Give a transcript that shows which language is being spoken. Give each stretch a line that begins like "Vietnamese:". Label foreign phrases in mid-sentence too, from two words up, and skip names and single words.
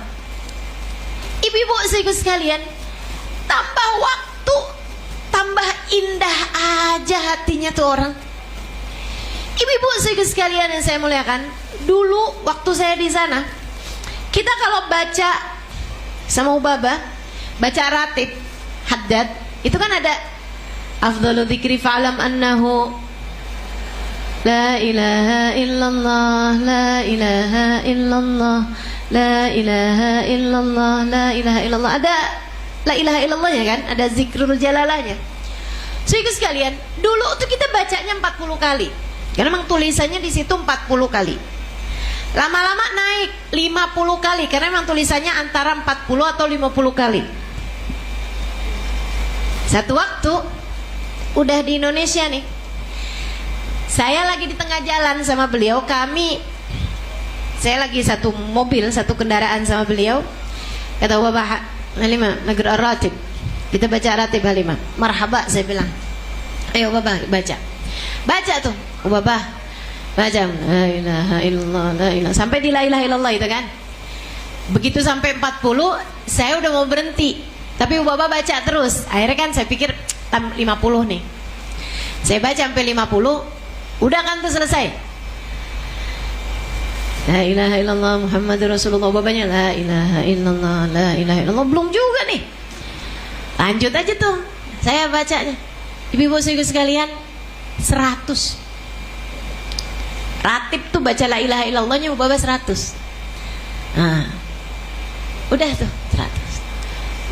Indonesian: Ibu-ibu saudara sekalian, tambah waktu, tambah indah aja hatinya tuh orang. Ibu-ibu saudara sekalian yang saya muliakan, dulu waktu saya di sana, kita kalau baca sama Hubabah, baca ratib, haddad, itu kan ada
Arabic: أفضل الذكر فاعلم أنه لا إله إلا الله، لا إله إلا الله، لا إله إلا الله، لا إله إلا الله.
Indonesian: Ada
Arabic: لا إله إلا الله
Indonesian: kan, ada
Arabic: ذكر الجلالة.
Indonesian: Saudara sekalian, dulu tuh kita bacanya 40 kali. Karena memang tulisannya di situ 40 kali. Lama-lama naik 50 kali karena memang tulisannya antara 40 atau 50 kali. Satu waktu udah di Indonesia nih, saya lagi di tengah jalan sama beliau, saya lagi satu mobil, satu kendaraan sama beliau. Kata Hubabah, Halimah,
Arabic: نقرأ الراتب.
Indonesian: Kita baca ratib Halimah. Marhaba, saya bilang. Ayo Hubabah, baca. Baca tuh, Hubabah. Baca
Arabic: لا إله إلا الله، لا إله,
Indonesian: sampai di
Arabic: لا إله إلا الله
Indonesian: itu kan. Begitu sampai 40, saya udah mau berhenti. Tapi Hubabah baca terus. Akhirnya kan saya pikir 50 nih. Saya baca sampai 50, udah kan tuh selesai.
Arabic: لا إله إلا الله محمد رسول الله. Babanya لا إله إلا الله، لا إله إلا الله.
Indonesian: Belum juga nih. Lanjut aja tuh. Saya bacanya. Ibu-ibu saudara sekalian, 100. Ratib tuh baca
Arabic: لا إله إلا الله
Indonesian: Hubabah 100. Nah, udah tuh 100.